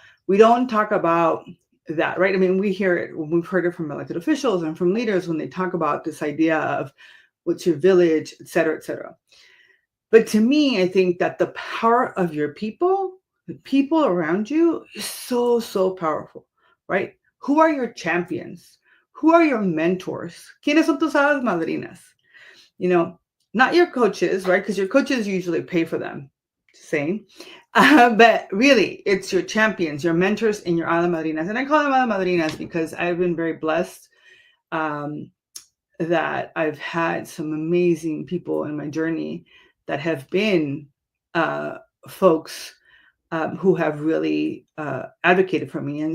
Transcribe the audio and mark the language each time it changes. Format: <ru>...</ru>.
<en>We don't talk about that, right? I mean, we hear it, we've heard it from elected officials and from leaders when they talk about this idea of what's your village, et cetera, et cetera. But to me, I think that the power of your people, the people around you, is so, so powerful, right? Who are your champions? Who are your mentors?</en> <es>¿Quiénes son tus hadas madrinas?</es> <en>Not your coaches, right? Because your coaches usually pay for them, saying. But really, it's your champions, your mentors, and your</en> <es>hada madrinas.</es> <en>And I call them</en> <es>hada madrinas</es> <en>because I've been very blessed that I've had some amazing people in my journey that have been folks who have really advocated for me.</en>